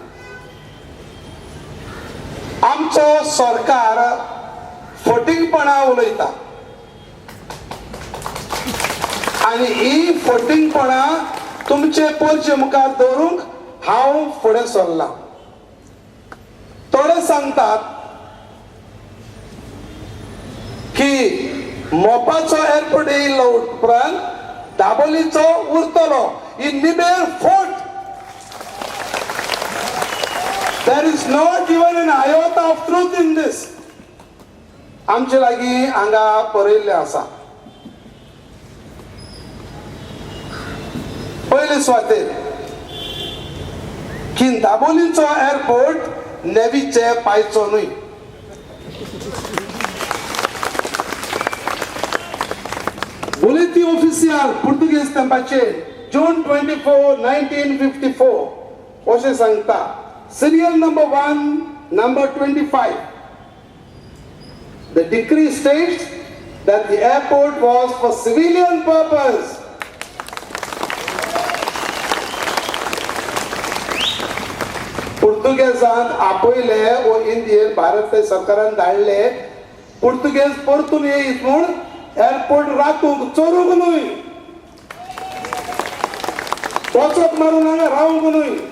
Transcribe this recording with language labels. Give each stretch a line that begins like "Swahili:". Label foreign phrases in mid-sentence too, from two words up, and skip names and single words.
Konkani: आमचो सरकार फटींगपणां उलयता आनी ही फटींगपणां तुमचे पोरचे मुखार दवरूंक हांव फुडें सरलां. थोडे सांगतात की मोपाचो एअरपोर्ट येयल्लो उपरांत दाबोलीचो उरतलो. ही निबेर फोट.
English: There is not even an iota of truth in this.
Konkani: आमचे लागीं हांगा बरयल्लें आसा. पयले सुवातेर की दाबोलीचो एअरपोर्ट नेवीचे पांयचो न्हय. बुलेटिन ऑफिशियल पुर्तुगेज तेंपाचेर जून 24, 1954 अशें सांगता. सिरियल नंबर 1, नंबर 25.
English: The decree states that the airport was for civilian purpose.
Konkani: पुर्तुगेजान आपयले वो इंडियन भारत सरकारान धाडले पुर्तुगेज परतून येयत म्हूण एअरपोर्ट राखूंक चोरूंक न्हय वचप मारून हांगा रावूंक न्हय.